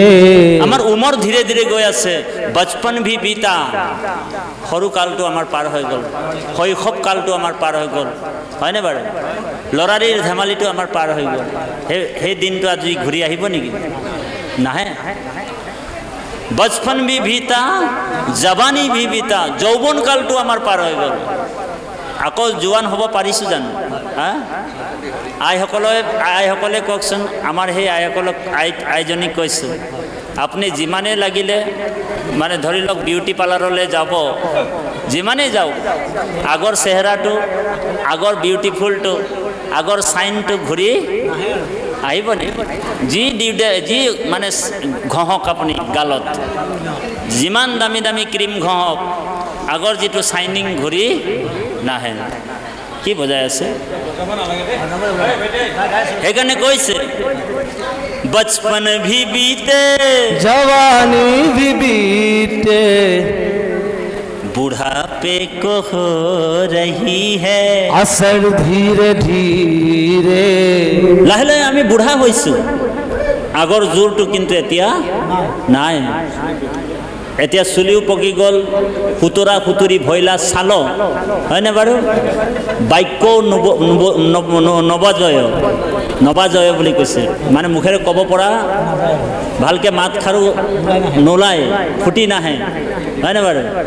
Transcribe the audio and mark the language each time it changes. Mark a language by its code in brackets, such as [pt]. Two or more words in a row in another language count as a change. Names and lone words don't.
[as] আমাৰ উমৰ ধীৰে ধীৰে গৈ আছে [hi] बचपन भी बीता [as] সৰু কালটো আমাৰ পাৰ হৈ গ'ল শৈশৱ কালটো আমাৰ পাৰ হৈ গ'ল হয়নে বাৰু লৰাৰিৰ ধেমালিটো আমাৰ পাৰ হৈ গ'ল সেই দিনটো আজি ঘূৰি আহিব নেকি নাহে [hi] बचपन भी बीता जवानी भी बीता [as] যৌবন কালটো আমাৰ পাৰ হৈ গ'ল আকৌ জোৱান হ'ব পাৰিছো জানো আইসকলে কওকচোন আমাৰ সেই আইসকলক আইজনীক কৈছোঁ আপুনি যিমানে লাগিলে মানে ধৰি লওক [en] beauty parlourলৈ [as] যাব, যিমানেই যাওক আগৰ চেহেৰাটো, আগৰ বিউটিফুলটো, আগৰ চাইনটো ঘূৰি আহিব নি? যি মানে ঘঁহক আপুনি গালত, যিমান দামী দামী ক্ৰীম ঘঁহক, আগৰ যিটো চাইনিং ঘূৰি নাহে। কি বুজাই আছে? সেইকাৰণে কৈছে [hi] बचपन भी बीते जवानी भी बीते बुढ़ापे को हो रही है असर धीरे धीरे। [as] লাহে লাহে আমি বুঢ়া হৈছোঁ, আগৰ জোৰটো কিন্তু এতিয়া নাই। এতিয়া চুলিও পকি গ'ল, সুতুৰা সুতুৰি ভৈলা চাল, হয়নে বাৰু? বাক্যও নবাজয় বুলি কৈছে, মানে মুখেৰে ক'ব পৰা ভালকৈ মাত খাৰু নোলায়, ফুটি নাহে, হয়নে বাৰু?